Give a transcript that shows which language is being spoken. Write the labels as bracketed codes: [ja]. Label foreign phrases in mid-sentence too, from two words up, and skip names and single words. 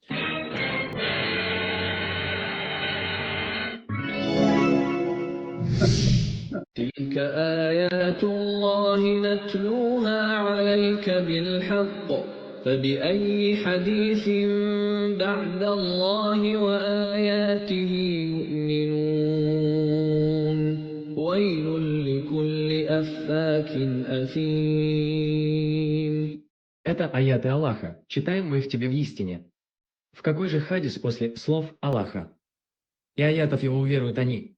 [ar] تلك آيات الله نتلوها عليك بالحق فبأي حديث بعد الله وآياته يؤمنون ويل لكل أفاك أثيم. [ru] Это аяты Аллаха. Читаем мы их тебе в истине. В какой же хадис после слов Аллаха? И аятов его уверуют они.